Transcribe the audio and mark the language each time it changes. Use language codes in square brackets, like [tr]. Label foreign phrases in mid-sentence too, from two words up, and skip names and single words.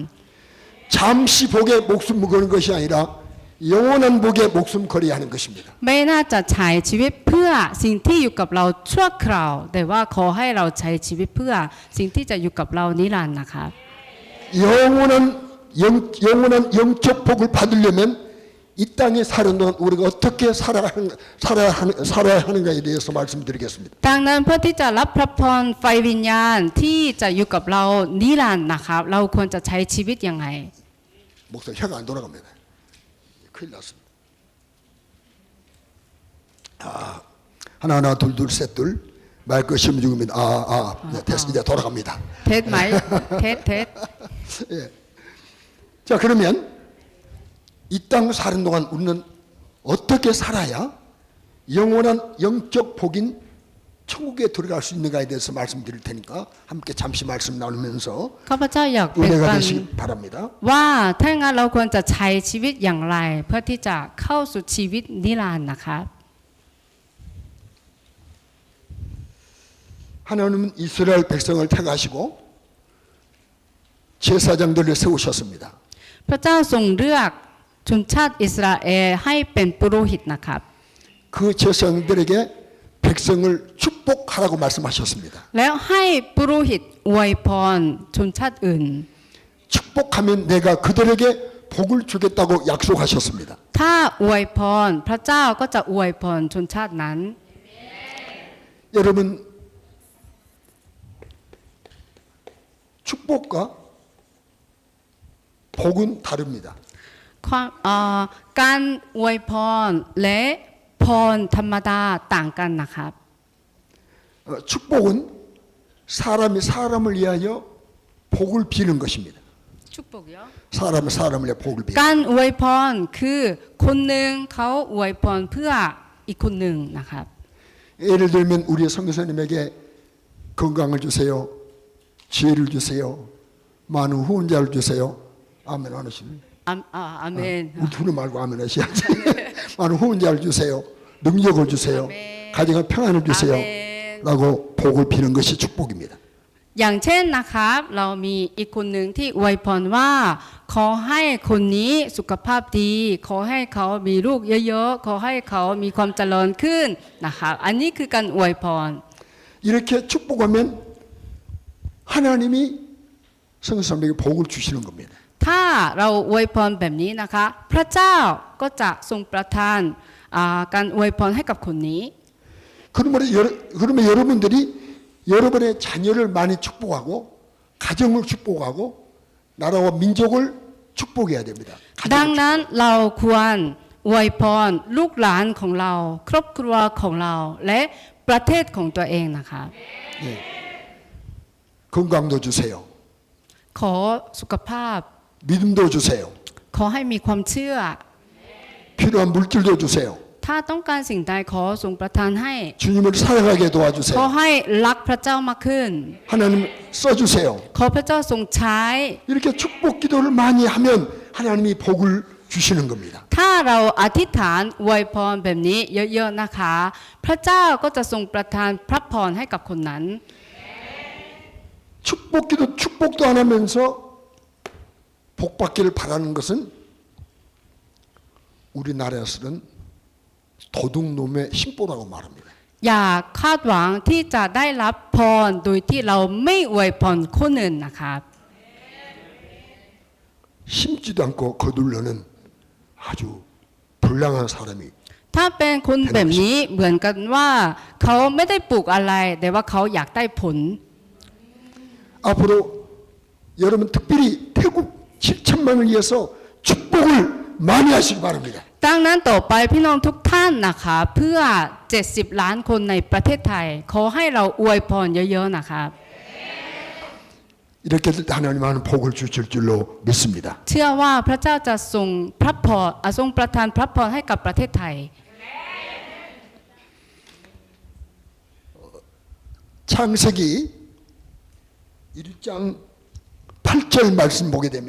[ko] 잠시 복에 목숨 거는 것이 아니라 영원한 복에 목숨 걸어야 하는 것입니다. [th] ไม่น่าจะใช้ชีวิตเพื่อสิ่งที่อยู่กับเราชั่วคราวแต่ว่าขอให้เราใช้ชีวิตเพื่อสิ่งที่จะอยู่กับเรานิรันดร์นะครับ [ko] 영원한 영적 복을 받으려면 이 땅에 사는 동안 우리가 어떻게 살아야 하는가에 대해서 말씀드리겠습니다. [th] ดังนั้นเพื่อที่จะรับพระพรไฟวิญญาณที่จะอยู่กับเรานิรันดร์นะครับเราควรจะใช้ชีวิตยังไง [ko] 목사 혀가 안 돌아갑니다. 큰일 났습니다. 하나 둘 셋둘 마이크 심은 중입니다. 네, 됐어 이제 돌아갑니다. เท็จไหมเท็จ 예. 자 그러면 이 땅 사는 동안 우리는 어떻게 살아야 영원한 영적 복인 천국에 들어갈 수 있는가에 대해서 말씀드릴 테니까 함께 잠시 말씀 나누면서 [th] ข้าพเจ้าอยากแบ่ง [ko] 은혜가 [th] ปัน [ko] 되시기 바랍니다. [th] ว่าถ้างั้นเราควรจะใช้ชีวิตอย่างไร เพื่อที่จะเข้าสู่ชีวิตนิรันดร์นะครับ [ko] 하나님은 이스라엘 백성을 택하시고 제사장들을 세우셨습니다. [th] พระเจ้าทรงเลือกชนชาติอิสราเอลให้เป็นปุโรหิตนะครับ [ko] 그 제사장들에게 백성을 축복하라고 말씀하셨습니다. [th] แล้วให้ปุโรหิตอวยพรชนชาติอื่น [ko] 축복하면 내가 그들에게 복을 주겠다고 약속하셨습니다. [th] ถ้าอวยพรพระเจ้าก็จะอวยพรชนชาตินั้น [ko] 여러분 축복과 복은 다릅니다. [th] การอวยพรและพรธรรมดาต่างกันนะครับ [ko] 축복은 사람이 사람을 위하여 복을 비는 것입니다. ชุกปกเยอะ 사람을 위해 복을 비는. [th] การอวยพรคือคนหนึ่งเขาอวยพรเพื่ออีกคนหนึ่งนะครับ [ko] 예를 들면 우리 선교사님에게 건강을 주세요. 지혜를 주세요. 많은 후원자를 주세요. 아멘 안 하시네. [th] อาเมน [ko] 우리 둘은 말고 아멘 하셔야지. 많은 후원자를 주세요. 능력을 주세요. 아멘. 가정에 평안을 주세요. 아멘. 라고 복을 비는 것이 축복입니다. [th] อย่างเช่นนะครับเรามีอีกคนหนึ่งที่อวยพรว่าขอให้คนนี้สุขภาพดีขอให้เขามีลูกเยอะๆขอให้เขามีความเจริญขึ้นนะครับอันนี้คือการอวยพร [ko] 이렇게 축복하면 하나님이 성도님에게 복을 주시는 겁니다. [th] ถ้าเราอวยพรแบบนี้นะคะ พระเจ้าก็จะทรงประทานการอวยพรให้กับคนนี้ [ko] 그러면 여러분들이 여러분의 자녀를 많이 축복하고 가정을 축복하고 나라와 민족을 축복해야 됩니다. [th] ดังนั้นเราควรอวยพรลูกหลานของเรา ครอบครัวของเรา และประเทศของตัวเองนะคะ [ko] 예. 건강도 주세요. [th] ขอสุขภาพ [ko] 믿음도 주세요. [th] ขอให้มีความเชื่อ [ko] 필요한 물질도 주세요. [th] ถ้าต้องการสิ่งใดขอทรงประทานให้ [ko] 주님을 사랑하게 [th] ขอ [ko] 도와주세요. [th] ให้รักพระเจ้ามากขึ้น [ko] 하나님 써주세요. [th] ขอพระเจ้าทรงใช้ [ko] 이렇게 축복 기도를 많이 하면 하나님이 복을 주시는 겁니다. [th] ถ้าเราอธิษฐานอวยพรแบบนี้เยอะๆนะคะ พระเจ้าก็จะทรงประทานพระพรให้กับคนนั้น [ko] 축복도 안 하면서 복 받기를 바라는 것은 우리나라에서는 도둑놈의 심보라고 말합니다. [th] อย่าคาดหวังที่จะได้รับพรโดยที่เราไม่อวยพรคนอื่นนะคะ [ko] 심지도 않고 거둘러는 아주 불량한 사람이 [th] ถ้าเป็นคนแบบนี้เหมือนกันว่าเขาไม่ได้ปลูกอะไรแต่ว่าเขาอยากได้ผล [ko] 앞으로 여러분 특별히 태국 7천만을 위해서 축복을 많이 하시기 바랍니다. [th] ดังนั้นต่อไปพี่น้องทุกท่านนะคะเพื่อ70 ล้านคนในประเทศไทยขอให้เราอวยพรเยอะๆนะคะ [ko] 이렇게 하나님은 복을 주실 줄로 믿습니다. [th] เชื่อว่าพระเจ้าจะทรงพระพรทรงประทานพระพรให้กับประเทศไทย [ko] 창세기 1장 8절 말씀 보게 되면